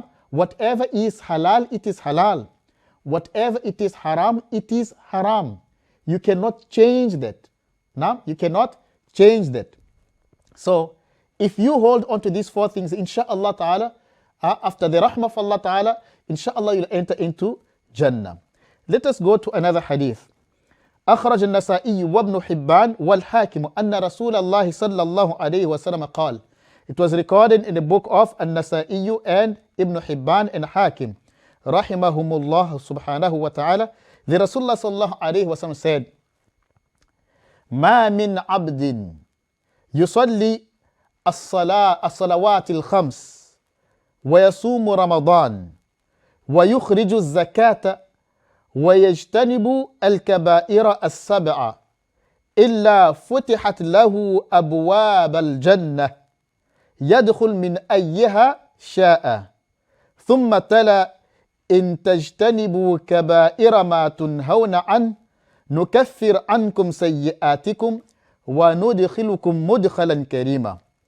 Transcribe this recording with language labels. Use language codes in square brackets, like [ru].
[en] Whatever is halal, it is halal. Whatever it is haram, it is haram. You cannot change that. You cannot change that. So If you hold on to these four things, inshallah ta'ala, after the rahmah of Allah ta'ala, inshallah you'll enter into Jannah. Let us go to another hadith. [ar] أخرج النسائي وابن حبان والحاكم أن رسول الله صلى الله عليه وسلم قال. [en] It was recorded in the book of An-Nasa'i and Ibn Hibban and Hakim, rahimahumullah subhanahu wa ta'ala. The Rasulullah sallallahu alayhi wa sallam said, [ar] ما من عبد يصلي الصلوات الخمس ويصوم رمضان ويخرج الزكاة ويجتنب الكبائر السبع إلا فتحت له أبواب الجنة يدخل من أيها شاء ثم تلا إن تجتنبوا كبائر ما تنهون عنه نكفر عنكم سيئاتكم وندخلكم مدخلا كريما.